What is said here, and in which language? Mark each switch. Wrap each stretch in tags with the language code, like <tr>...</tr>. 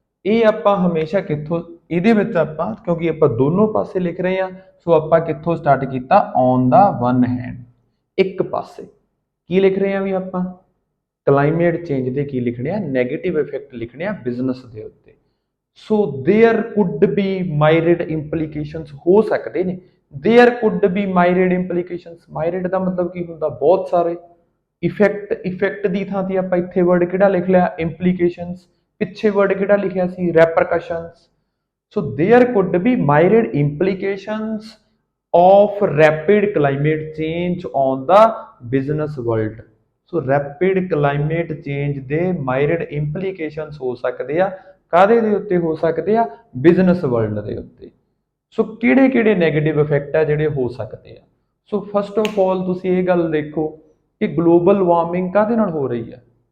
<pa>ਇਹ ਆਪਾਂ ਹਮੇਸ਼ਾ ਕਿੱਥੋਂ, ਇਹਦੇ ਵਿੱਚ ਆਪਾਂ ਕਿਉਂਕਿ ਆਪਾਂ ਦੋਨੋਂ ਪਾਸੇ ਲਿਖ ਰਹੇ ਹਾਂ, ਸੋ ਆਪਾਂ ਕਿੱਥੋਂ ਸਟਾਰਟ ਕੀਤਾ,</pa> <en>on the one hand,</en> <pa>ਇੱਕ ਪਾਸੇ ਕੀ ਲਿਖ ਰਹੇ ਹਾਂ ਵੀ ਆਪਾਂ, ਕਲਾਈਮੇਟ ਚੇਂਜ ਦੇ ਕੀ ਲਿਖਣੇ ਆ, ਨੈਗੇਟਿਵ ਇਫੈਕਟ ਲਿਖਣੇ ਆ ਬਿਜ਼ਨਸ ਦੇ ਉੱਤੇ।</pa> <en>so there could be myriad implications</en> <pa>ਹੋ ਸਕਦੇ ਨੇ।</pa> <en>there could be myriad implications,</en> <pa>ਮਾਈਰਿਡ ਦਾ ਮਤਲਬ ਕੀ ਹੁੰਦਾ? ਬਹੁਤ ਸਾਰੇ। ਇਫੈਕਟ ਦੀ ਥਾਂ ਤੇ ਆਪਾਂ ਇੱਥੇ ਵਰਡ ਕਿਹੜਾ ਲਿਖ ਲਿਆ? ਇੰਪਲੀਕੇਸ਼ਨਸ। ਪਿੱਛੇ ਵਰਡ ਕਿਹੜਾ ਲਿਖਿਆ ਸੀ? ਰੈਪਰਕਸ਼ਨਸ।</pa> <en>So there could be myriad implications of rapid climate change on the business world।</en> <pa>So rapid climate change ਦੇ ਮਾਈਰਿਡ ਇੰਪਲੀਕੇਸ਼ਨਸ ਹੋ ਸਕਦੇ ਆ, ਕਾਹਦੇ ਦੇ ਉੱਤੇ ਹੋ ਸਕਦੇ ਆ? ਬਿਜ਼ਨਸ ਵਰਲਡ ਦੇ ਉੱਤੇ। ਸੋ ਕਿਹੜੇ ਕਿਹੜੇ ਨੈਗੇਟਿਵ ਇਫੈਕਟ ਆ ਜਿਹੜੇ ਹੋ ਸਕਦੇ ਆ? ਸੋ</pa> <en>first of all</en> <pa>ਤੁਸੀਂ ਇਹ ਗੱਲ ਦੇਖੋ ਕਿ ਗਲੋਬਲ ਵਾਰਮਿੰਗ ਕਾਹਦੇ ਨਾਲ ਹੋ ਰਹੀ ਹੈ?</pa>